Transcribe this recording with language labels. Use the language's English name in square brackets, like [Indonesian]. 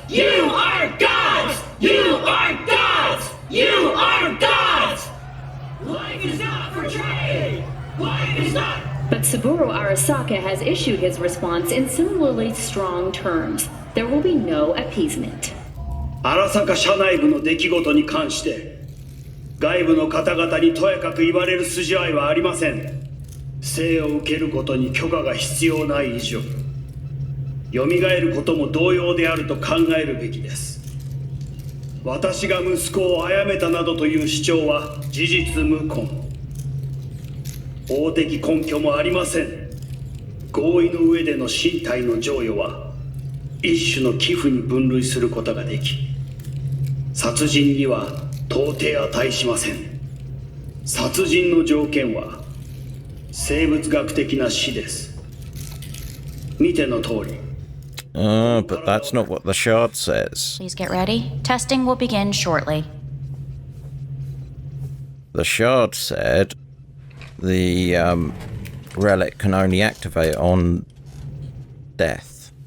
[English] You are gods! You are gods! You are gods! Life is not for trade! Life is not... But Saburo Arasaka has issued his response in similarly strong terms. There will be no appeasement. [Japanese] 荒坂社内部の出来事に関して外部の方々にとやかく言われる筋合いはありません。生を受けることに許可が必要ない以上、蘇ることも同様であると考えるべきです。私が息子を殺めたなどという主張は事実無根。法的根拠もありません。合意の上での身体の贈与は一種の寄付に分類することができ、殺人には到底値しません。殺人の条件は生物学的な死です。見ての通り。 [English] But that's not what the shard says. Please get ready. Testing will begin shortly. The shard said the relic can only activate on death.